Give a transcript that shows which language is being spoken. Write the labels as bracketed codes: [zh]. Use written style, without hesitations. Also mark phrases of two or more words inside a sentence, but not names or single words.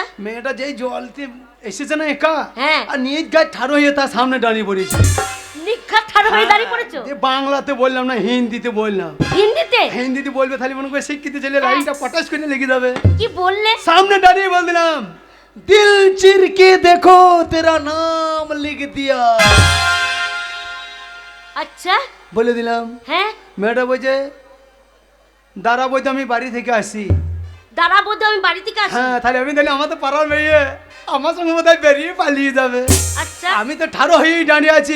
[bn] মেয়েটা যেই জলতে এসেছে না একা, হ্যাঁ। আর নিজ গায়ে ঠাড়ো হয়ে তার সামনে দাঁড়িয়ে পড়েছে। নিক্ষা ঠাড়ো হয়ে দাঁড়িয়ে পড়েছো? যে বাংলাতে বললাম না, হিন্দিতে বললাম। হিন্দিতে? হিন্দিতে বলবে তাহলে মনে করে শিক্ষিত ছেলে লাইনটা পটাশ করে লেগে যাবে। কি বললে? সামনে দাঁড়িয়ে বললাম [hi] दिल चिर के देखो तेरा नाम लिख दिया। [bn] আচ্ছা বলে দিলাম। হ্যাঁ মেয়েটা বলছে দাঁড়া বলতে আমি বাড়ি থেকে আসি। দাঁড়া বলতে আমি বাড়ি থেকে আসি। হ্যাঁ তাহলে আমি তাহলে আমার তো পাড়ার মেয়ে আমার সঙ্গে বোধহয় বেরিয়ে পালিয়ে যাবে। আচ্ছা আমি তো ঠাড়ো হয়েই দাঁড়িয়ে আছি।